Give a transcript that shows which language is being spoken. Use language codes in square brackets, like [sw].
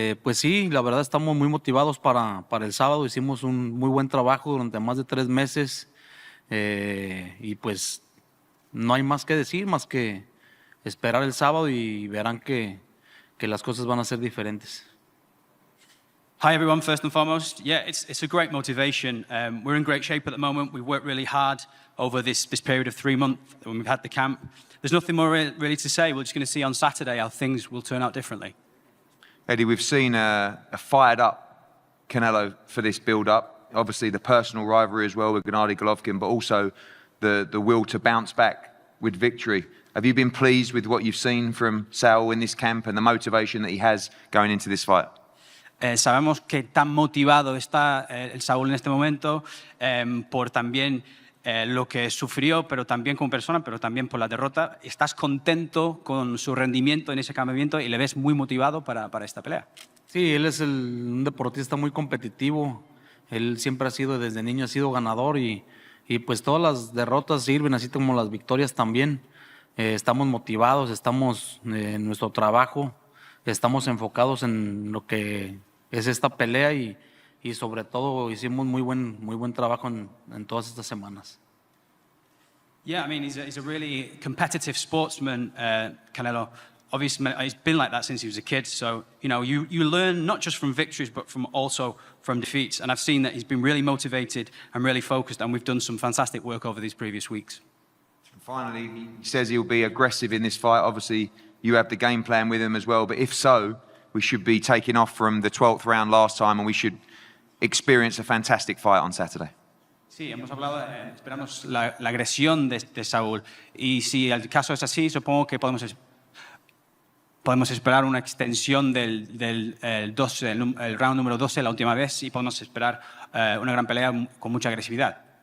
[es] Pues sí, la verdad estamos muy motivados para el sábado. Hicimos un muy buen trabajo durante más de 3 meses y pues no hay más que decir, más que esperar el sábado y verán que las cosas van a ser diferentes. [en] Hi everyone, first and foremost. Yeah, it's a great motivation. We're in great shape at the moment. We've worked really hard over this period of 3 months when we've had the camp. There's nothing more really to say. We're just going to see on Saturday how things will turn out differently. Eddie, we've seen a fired up Canelo for this build-up. Obviously the personal rivalry as well with Gennady Golovkin, but also the will to bounce back with victory. Have you been pleased with what you've seen from Saul in this camp and the motivation that he has going into this fight? [es] Sabemos que tan motivado está el Saúl en este momento por también lo que sufrió, pero también como persona, pero también por la derrota. ¿Estás contento con su rendimiento en ese campamento y le ves muy motivado para esta pelea? Sí, él es un deportista muy competitivo. Él siempre ha sido, desde niño ha sido ganador y pues todas las derrotas sirven, así como las victorias también. Estamos motivados, estamos en nuestro trabajo, estamos enfocados en lo que es esta pelea y sobre todo hicimos muy buen trabajo en todas estas semanas. [en] Yeah, I mean, he's a really competitive sportsman, Canelo. Obviously, he's been like that since he was a kid. So, you know, you learn not just from victories, but also from defeats. And I've seen that he's been really motivated and really focused, and we've done some fantastic work over these previous weeks. Finally, he says he'll be aggressive in this fight. Obviously, you have the game plan with him as well. But if so, we should be taking off from the 12th round last time, and we should experience a fantastic fight on Saturday. [es] Sí, hemos hablado, esperamos la agresión de Saúl. Y si el caso es así, supongo que podemos esperar una extensión del el round número 12, la última vez, y podemos esperar una gran pelea con mucha agresividad.